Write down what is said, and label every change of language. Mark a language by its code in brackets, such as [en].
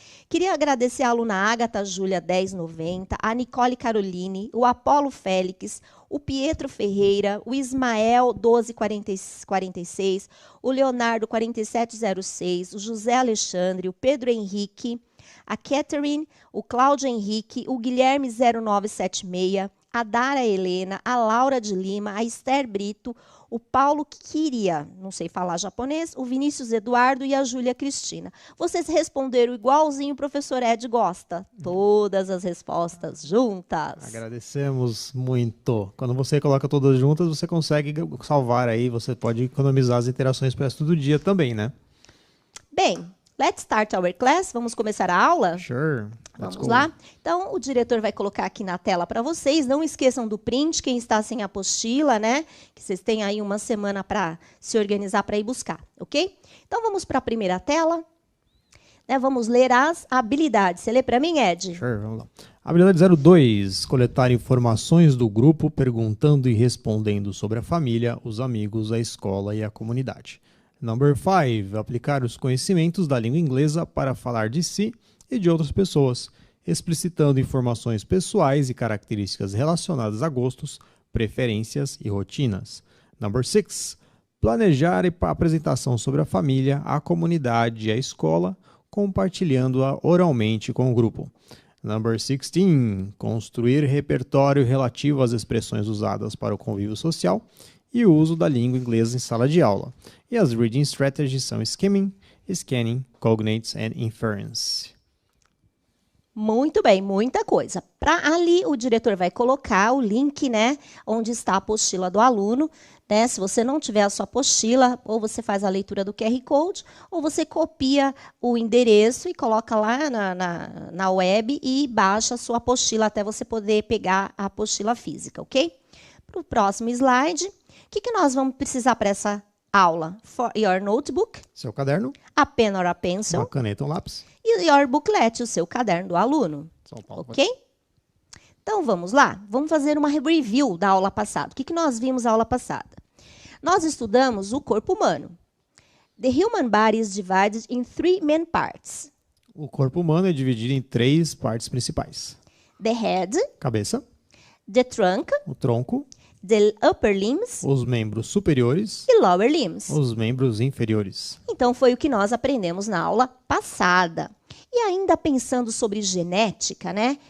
[pt] Queria agradecer a aluna Agatha Júlia 1090, a Nicole Caroline, o Apolo Félix, o Pietro Ferreira, o Ismael 1246, o Leonardo 4706, o José Alexandre, o Pedro Henrique, a Catherine, o Cláudio Henrique, o Guilherme 0976, a Dara Helena, a Laura de Lima, a Esther Brito, o Paulo Kiria, não sei falar japonês, o Vinícius Eduardo e a Júlia Cristina. Vocês responderam igualzinho o professor Ed gosta. Todas as respostas juntas. Agradecemos muito. Quando você coloca todas juntas, você consegue salvar aí, você pode economizar as interações para o resto do dia também, né? [en] Bem, let's start our class. [pt] Vamos começar a aula? [en] Sure. [pt] Vamos lá? Então, o diretor vai colocar aqui na tela para vocês. Não esqueçam do print, quem está sem apostila, né? Que vocês têm aí uma semana para se organizar para ir buscar, ok? Então, vamos para a primeira tela. Vamos ler as habilidades. Você lê para mim, Ed? [en] Sure, [pt] vamos lá. Habilidade 02. Coletar informações do grupo, perguntando e respondendo sobre a família, os amigos, a escola e a comunidade. [en] Number 5. [pt] Aplicar os conhecimentos da língua inglesa para falar de si e de outras pessoas, explicitando informações pessoais e características relacionadas a gostos, preferências e rotinas. [en] Number 6. [pt] Planejar a apresentação sobre a família, a comunidade e a escola, compartilhando-a oralmente com o grupo. [en] Number 16. [pt] Construir repertório relativo às expressões usadas para o convívio social e o uso da língua inglesa em sala de aula. E as [en] reading strategies [pt] são skimming, [en] scanning, cognates and inference. [pt] Muito bem, muita coisa. Para ali, o diretor vai colocar o link, né, onde está a apostila do aluno. Né? Se você não tiver a sua apostila, ou você faz a leitura do QR Code, ou você copia o endereço e coloca lá na web e baixa a sua apostila até você poder pegar a apostila física, ok? Para o próximo slide, o que nós vamos precisar para essa aula? [en] For your notebook, [pt] Seu caderno, [en] a pen or a pencil, [pt] uma caneta, um lápis. e [en] your booklet, [pt] o seu caderno do aluno. São Paulo, Ok? Então, vamos lá? Vamos fazer uma review da aula passada. O que nós vimos na aula passada? Nós estudamos o corpo humano. [en] The human body is divided in 3 main parts. [pt] O corpo humano é dividido em 3 partes principais. [en] The head, [pt] Cabeça, [en] the trunk, [pt] o tronco, [en] the upper limbs [pt] os membros superiores, [en] e lower limbs. [pt] os membros inferiores. Então, foi o que nós aprendemos na aula passada. E ainda pensando sobre genética, né?